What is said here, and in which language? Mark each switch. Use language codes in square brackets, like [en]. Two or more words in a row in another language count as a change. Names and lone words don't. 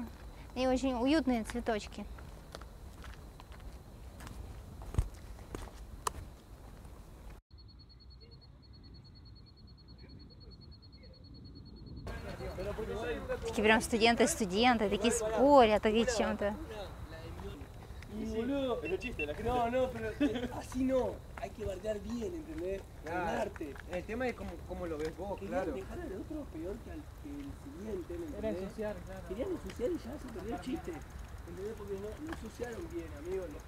[ru] И очень уютные цветочки. Такие прям студенты, такие спорят, такие чем-то. [es] Boludo, pero chiste, la gente... No, pero así no, hay que bardear bien, ¿entendés? Claro. El arte. El tema es cómo lo ves vos, Querían claro. dejar al otro peor que el siguiente, ¿me entendés? Era ensuciar, claro. Querían ensuciar y ya se perdió el chiste, ¿entendés? Porque no ensuciaron bien, amigo.